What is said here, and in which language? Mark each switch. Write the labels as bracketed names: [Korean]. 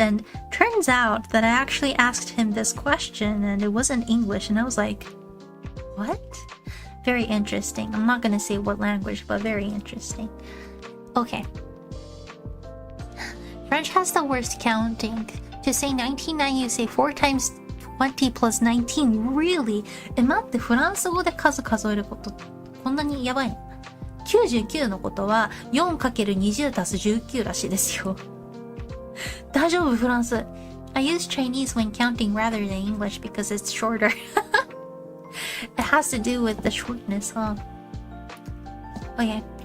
[English] And turns out that I actually asked him this question and it wasn't English, and I was like, what? Very interesting. I'm not gonna say what language, but very interesting. Okay. French has the worst counting. To say 99, you say 4 times 20 plus 19. Really? [Japanese] 待って、フランス語で数数えることこんなにやばいの？ 99のことは 4×20 足す19らしいですよ。大丈夫、フランス。 [English] I use Chinese when counting rather than English because it's shorter. It has to do with the shortness, huh? Okay.